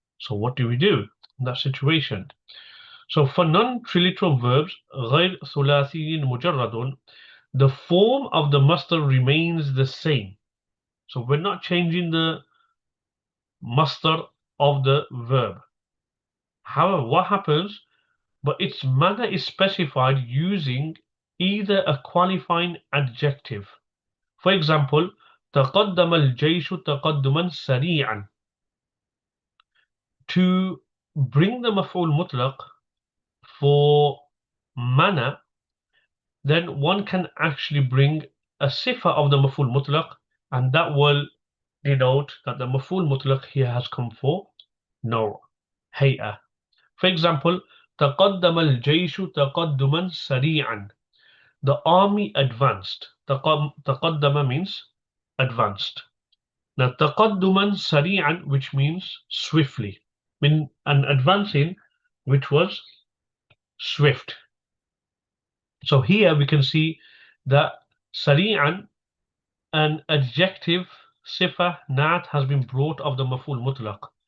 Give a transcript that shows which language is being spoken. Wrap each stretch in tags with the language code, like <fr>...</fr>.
<en>So what do we do in that situation? So for non-triliteral verbs, غير ثلاثي مجرد, the form of the masdar remains the same. So we're not changing the masdar of the verb. However, what happens? But its manner is specified using either a qualifying adjective.</en> <ar>For example, تقدم الجيش تقدما سريعا.</ar> <en>To bring the maf'ul mutlaq for manner, then one can actually bring a sifa of the maf'ul mutlaq, and that will denote that the maf'ul mutlaq here has come for no hay'a.</en> <ar>For example, تقدم الجيش تقدما سريعا.</ar> <en>The army advanced. تقدم means advanced. Now تقدما سريعا, which means swiftly, and advancing, which was swift. So here we can see that سريعا, an adjective sifa nat has been brought of the maf'ul mutlaq.</en>